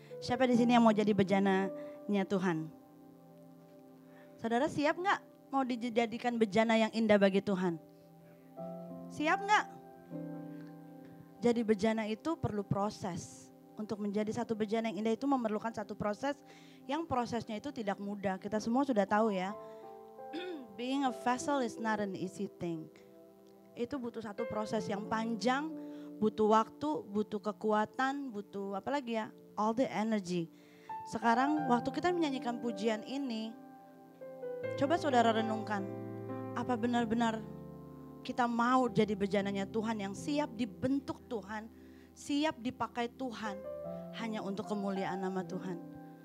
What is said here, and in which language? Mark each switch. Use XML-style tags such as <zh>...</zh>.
<id>Siapa di sini yang mau jadi bejananya Tuhan? Saudara siap nggak mau dijadikan bejana yang indah bagi Tuhan? Siap nggak? Jadi bejana itu perlu proses. Untuk menjadi satu bejana yang indah itu memerlukan satu proses yang prosesnya itu tidak mudah. Kita semua sudah tahu ya.</id> <en>Being a vessel is not an easy thing.</en> <id>Itu butuh satu proses yang panjang, butuh waktu, butuh kekuatan, butuh apa lagi ya?</id> <en>All the energy.</en> <id>Sekarang waktu kita menyanyikan pujian ini, coba saudara renungkan. Apa benar-benar kita mau jadi bejananya Tuhan yang siap dibentuk Tuhan, siap dipakai Tuhan hanya untuk kemuliaan nama Tuhan.</id>